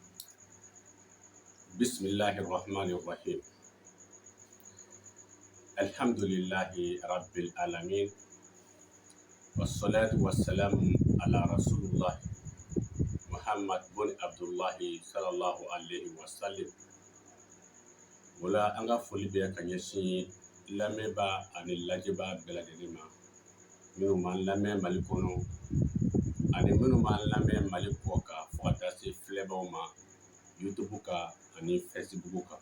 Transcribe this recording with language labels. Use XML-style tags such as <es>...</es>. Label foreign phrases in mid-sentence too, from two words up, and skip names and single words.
<ar>بسم الله الرحمن الرحيم. الحمد لله رب العالمين، والصلاة والسلام على رسول الله محمد بن عبد الله صلى الله عليه وسلم.</ar> <bm>Wala an ka foli bɛ ka ɲɛsin lamɛnba ani lajɛba bɛɛ lajɛlen ma, minnu m'an lamɛn Mali kɔnɔ ani minnu m'an lamɛn Mali kɔ kan fo ka taa se filɛbaw ma YouTube kan ani Facebook kan.</bm>